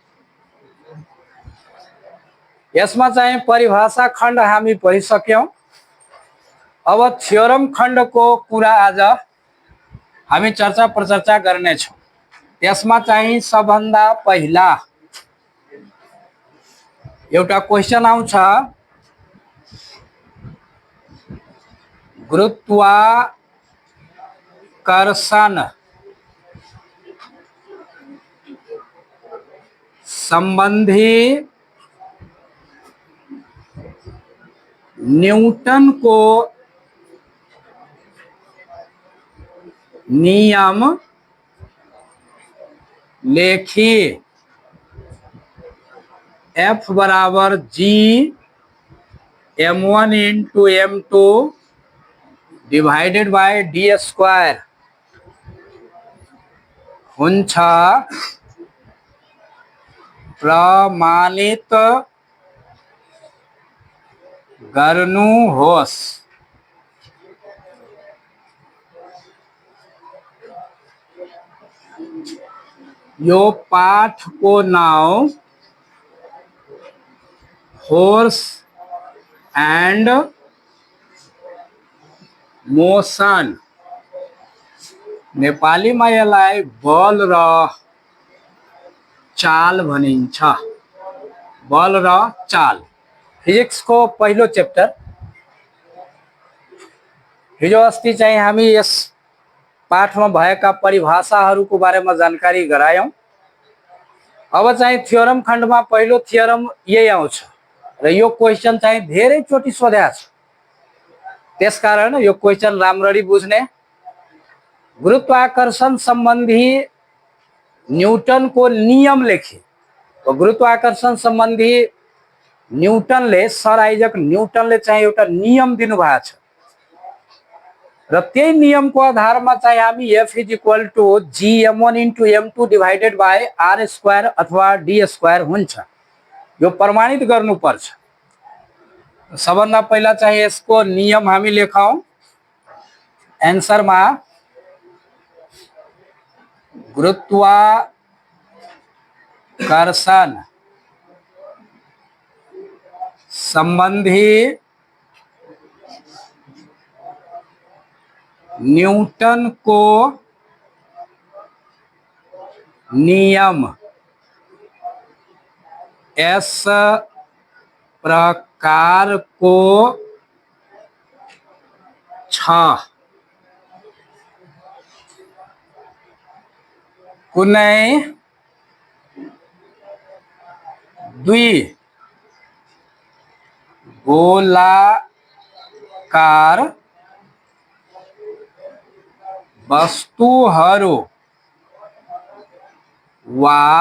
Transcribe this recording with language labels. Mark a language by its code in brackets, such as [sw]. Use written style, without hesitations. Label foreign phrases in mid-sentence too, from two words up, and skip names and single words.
[ne] यसमा चाहिँ परिभाषा खण्ड हामी पढिसक्यौं। अब थ्योरम खण्डको कुरा आज हामी चर्चा प्रचर्चा गर्नेछौं। यसमा चाहिँ सबभन्दा पहिला एउटा क्वेशन आउँछ, [hi] गुरुत्वाकर्षण संबंधी न्यूटन को नियम लेखिए। [ne] F बराबर G m1 [en] into m2 divided by d square [ne] हुन्छ प्रमाणित गर्नुहोस्। यो पाठ को नाम [en] force and motion, [ne] नेपालीमा यसलाई बल र चाल भनिन्छ। बल र चाल फिजिक्स को पहिलो चैप्टर। हिजो अस्ति चाहिँ हामी यस पाठमा भएका परिभाषाहरूको बारेमा जानकारी गरायौं। अब चाहिँ थ्योरम खण्डमा पहिलो थ्योरम यही आउँछ र यो क्वेशन चाहिँ धेरै चोटि सोधेको छ। त्यसकारण यो क्वेशन राम्ररी बुझ्ने। गुरुत्वाकर्षण संबंधी न्यूटन को नियम लेखे। तो गुरुत्वाकर्षण संबंधी न्यूटनले, सर आइजक न्यूटनले चाहिँ एउटा नियम दिनुभएको छ र त्यही नियमको आधारमा चाहिँ हामी [en] F equal to gm1 into m2 divided by r square [ne] अथवा [en] d square [ne] हुन्छ। यो प्रमाणित गर्नुपर्छ। सबभन्दा पहिला चाहिँ यसको नियम हामी लेखौं। एन्सरमा गुरुत्वाकर्षण संबंधी न्यूटन को नियम [hi] इस प्रकार [ne] को छ। कुनै दुई गोलाकार वस्तुहरू वा